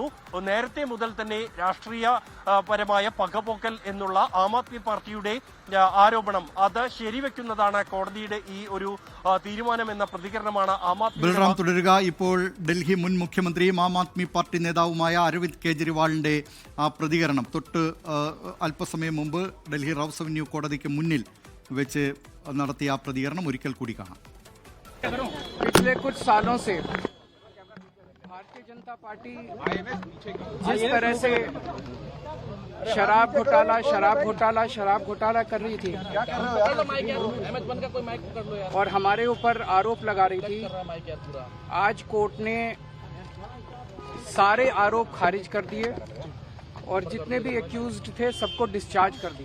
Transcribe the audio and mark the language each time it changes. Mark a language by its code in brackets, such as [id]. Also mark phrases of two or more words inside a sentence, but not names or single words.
[ml] നേരത്തെ മുതൽ തന്നെ രാഷ്ട്രീയപരമായ പകപോക്കൽ എന്നുള്ള ആം ആദ്മി പാർട്ടിയുടെ ആരോപണം അത് ശരിവെക്കുന്നതാണ് കോടതിയുടെ ഈ ഒരു തീരുമാനം എന്ന പ്രതികരണമാണ് ആം ആദ്മി. ബൽറാം തുടരുക. ഇപ്പോൾ ഡൽഹി മുൻ മുഖ്യമന്ത്രിയും ആം ആദ്മി പാർട്ടി നേതാവുമായ അരവിന്ദ് കെജ്രിവാളിന്റെ ആ പ്രതികരണം തൊട്ട് അല്പസമയം മുമ്പ് ഡൽഹി റൌസ് അവന്യൂ കോടതിക്ക് മുന്നിൽ വെച്ച് നടത്തിയ ആ പ്രതികരണം ഒരിക്കൽ കൂടി കാണാം. [hi] पिछले कुछ सालों से भारतीय जनता पार्टी जिस तरह से शराब घोटाला कर रही थी और हमारे ऊपर आरोप लगा रही थी, आज कोर्ट ने सारे आरोप खारिज कर दिए और जितने भी एक्यूज्ड थे सबको डिस्चार्ज कर दिया।